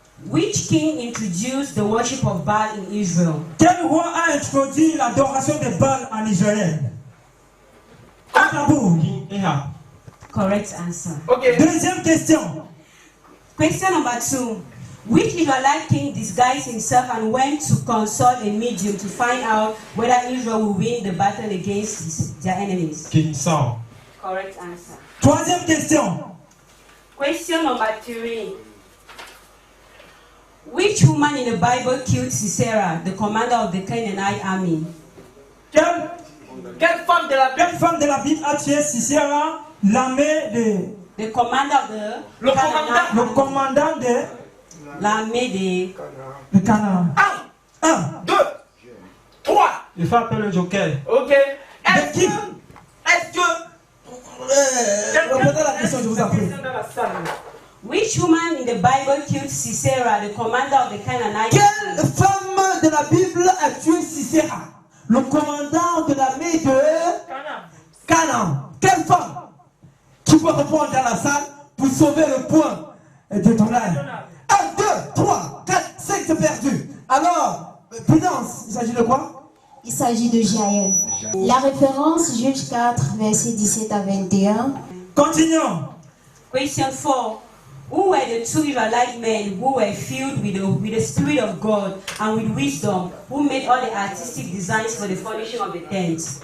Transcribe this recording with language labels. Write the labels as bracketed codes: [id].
[en] Which king introduced the worship of Baal in Israel? [fr] quel roi a introduit l'adoration des Baal en Israël? Atabou. [en] King Ahab. Correct answer. Ok. [fr] Deuxième question. [en] Question number 2. Which Israelite king disguised himself and went to consult a medium to find out whether Israel will win the battle against their enemies? King Saul. Correct answer. [fr] Troisième question. [en] Question number 3. Which woman in the Bible killed Sisera, the commander of the Canaanite army? [fr] Quelle femme de la Bible? Quelle femme de la Bible a tué Sisera, l'armée de... [en] The commander of the [fr] Le [en] Canaanite [fr] le commandant de... l'armée de Canaan? 1. 2, 3. Il faut appeler le joker. Ok. De qui? Est-ce que. Répondez à la question, je vous en prie. Dans la salle. [en] Which woman in the Bible killed Sisera, the commander of the Canaanite [fr] Quelle [en] army? [fr] femme de la Bible a tué Sisera, le commandant de l'armée de Canaan? Quelle femme qui peut répondre dans la salle pour sauver le point de ton âge? 1, 2, 3, 4, 5, c'est perdu. Alors, prudence, il s'agit de quoi? Il s'agit de Jaël. La référence, Juge 4, versets 17 à 21. Continuons. Question 4. [en] Who were the two Israelite men who were filled with the Spirit of God and with wisdom, who made all the artistic designs for the furnishing of the tents?